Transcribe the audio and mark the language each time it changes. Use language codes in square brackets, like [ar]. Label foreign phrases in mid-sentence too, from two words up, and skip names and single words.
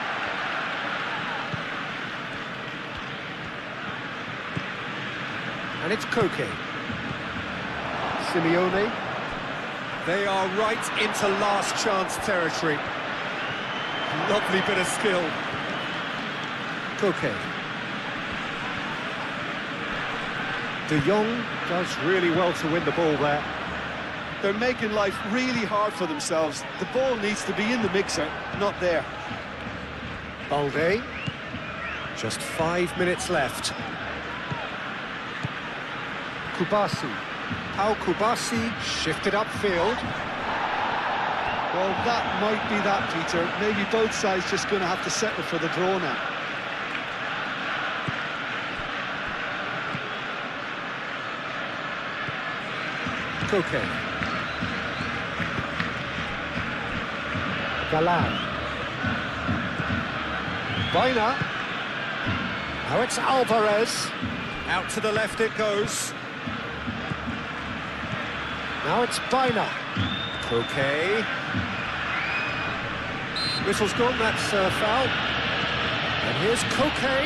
[en] And it's Koke. Simeone. They are right into last chance territory. Lovely bit of skill. Koke. De Jong does really well to win the ball there. They're making life really hard for themselves. The ball needs to be in the mixer, not there. Balde. Just 5 minutes left. Kubasi. How Kubasi shifted upfield. Well, that might be that, Peter. Maybe both sides just going to have to settle for the draw now. Koke. Galan. Baina. Now it's Alvarez. Out to the left it goes. Now it's Baina. Koke. Whistle's gone, that's foul. And here's Koke.